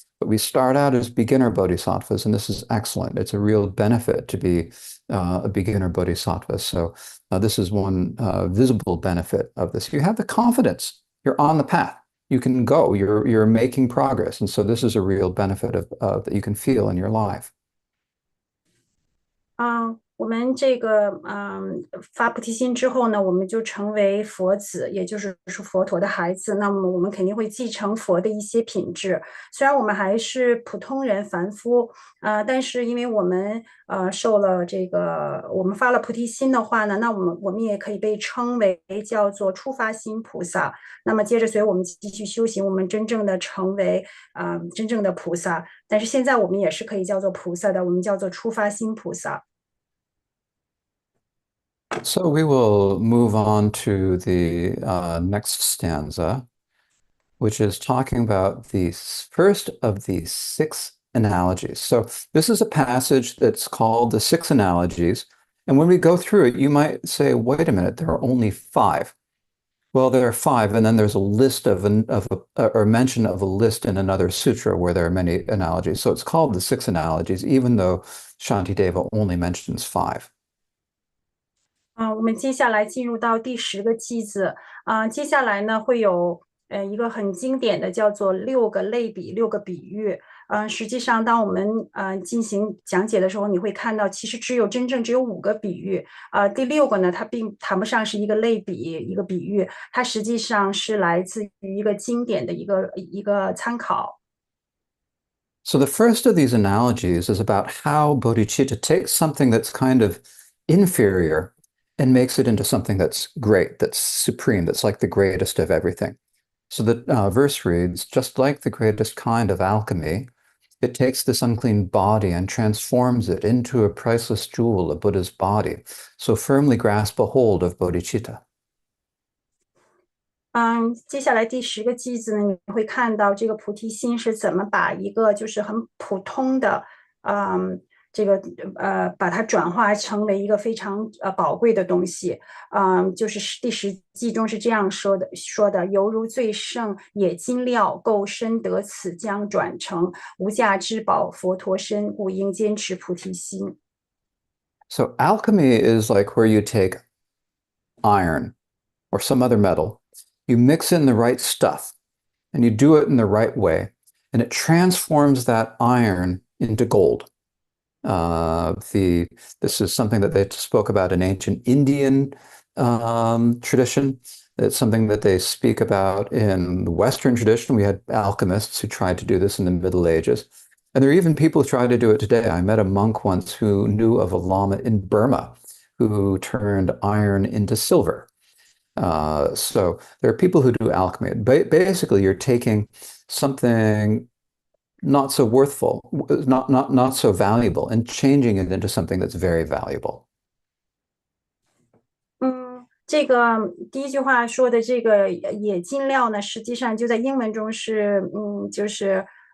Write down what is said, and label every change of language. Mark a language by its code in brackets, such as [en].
[en] But we start out as beginner bodhisattvas, and this is excellent. It's a real benefit to be a beginner bodhisattva. So this is one visible benefit of this. You have the confidence. You're on the path. You can go. You're making progress, and so this is a real benefit of that you can feel in your life. [zh] 我们这个发菩提心之后呢，我们就成为佛子，也就是说佛陀的孩子。那么我们肯定会继承佛的一些品质。虽然我们还是普通人凡夫，但是因为我们受了这个，我们发了菩提心的话呢，那我们也可以被称为叫做初发心菩萨。那么接着随我们继续修行，我们真正的成为真正的菩萨。但是现在我们也是可以叫做菩萨的，我们叫做初发心菩萨。 [en] So we will move on to the next stanza, which is talking about the first of the six analogies. So this is a passage that's called the Six Analogies. And when we go through it, you might say, wait a minute, there are only five. Well, there are five, and then there's a list or mention of a list in another sutra where there are many analogies. So it's called the Six Analogies, even though Shantideva only mentions five. [zh] 我们接下来进入到第10个句子接下来呢会有一个很经典的叫做6个类比、6个比喻。实际上，当我们进行讲解的时候，你会看到，其实真正只有5个比喻。第6个呢，它并谈不上是一个类比、一个比喻，它实际上是来自于一个经典的一个参考。 [en] So the first of these analogies is about how bodhicitta takes something that's kind of inferior and makes it into something that's great, that's supreme, that's like the greatest of everything. So the verse reads, just like the greatest kind of alchemy, it takes this unclean body and transforms it into a priceless jewel, a Buddha's body. So firmly grasp a hold of bodhicitta. [zh] 接下来第10个句子呢，你会看到这个菩提心是怎么把一个就是很普通的，这个把它转化成为一个非常宝贵的东西。就是第10句中是这样说的，犹如最胜冶金料，够深得此将转成无价之宝，佛陀身，故应坚持菩提心。 [en] So alchemy is like where you take iron or some other metal, you mix in the right stuff, and you do it in the right way, and it transforms that iron into gold. This is something that they spoke about in ancient Indian tradition. It's something that they speak about in the Western tradition. We had alchemists who tried to do this in the Middle Ages. And there are even people who try to do it today. I met a monk once who knew of a lama in Burma who turned iron into silver. So there are people who do alchemy. Basically, you're taking something not so worthful, not so valuable, and changing it into something that's very valuable. [zh] 这个第一句话说的这个冶金料呢，实际上就在英文中是就是